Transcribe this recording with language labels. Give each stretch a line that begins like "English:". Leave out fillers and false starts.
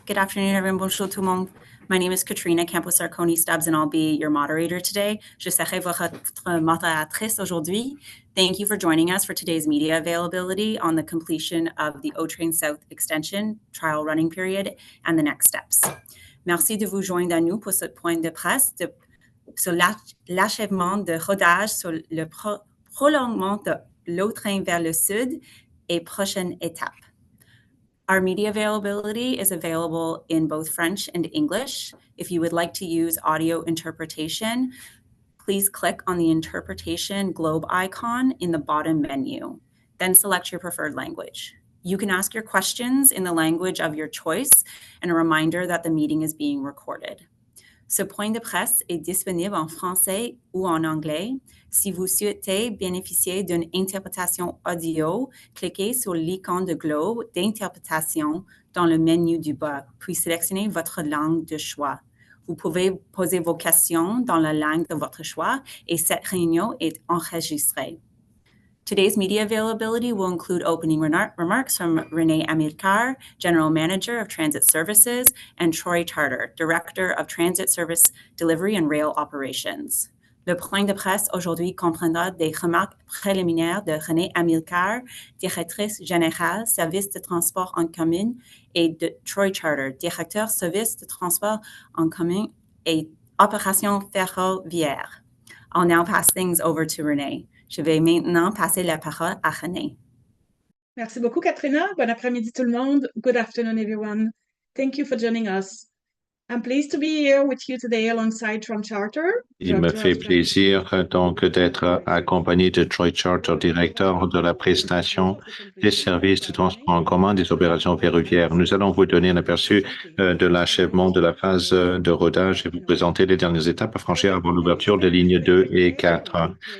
English: Good afternoon, everyone.
French: Bonjour tout le monde.
English: My name is Katrina Campos-Arconi-Stubbs, and I'll be your moderator today.
French: Je serai votre modératrice aujourd'hui.
English: Thank you for joining us for today's media availability on the completion of the O-Train South Extension trial running period and the next steps.
French: Merci de vous joindre à nous pour ce point de presse sur l'achèvement de rodage sur le prolongement de l'O-Train vers le sud et prochaine étape.
English: Our media availability is available in both French and English. If you would like to use audio interpretation, please click on the interpretation globe icon in the bottom menu. Then select your preferred language. You can ask your questions in the language of your choice, and a reminder that the meeting is being recorded.
French: Ce point de presse est disponible en français ou en anglais. Si vous souhaitez bénéficier d'une interprétation audio, cliquez sur l'icône de globe d'interprétation dans le menu du bas, puis sélectionnez votre langue de choix. Vous pouvez poser vos questions dans la langue de votre choix et cette réunion est enregistrée.
English: Today's media availability will include opening remarks from Renee Amilcar, General Manager of Transit Services, and Troy Charter, Director of Transit Service Delivery and Rail Operations.
French: Le point de presse aujourd'hui comprendra des remarques préliminaires de Renée Amilcar, Directrice Générale Service de Transport en Commun, et de Troy Charter, Directeur Service de Transport en Commun et Opérations ferroviaires.
English: I'll now pass things over to Renee.
French: Je vais maintenant passer la parole à Renée. Merci beaucoup, Katrina. Bon après-midi, tout le monde.
English: Good afternoon, everyone. Thank you for joining us. I'm pleased to be here with you today alongside Troy Charter.
French: Il me fait plaisir donc d'être accompagné de Troy Charter, directeur de la prestation des services de transport en commun des opérations ferroviaires. Nous allons vous donner un aperçu de l'achèvement de la phase de rodage et vous présenter les dernières étapes à franchir avant l'ouverture des lignes 2 et 4.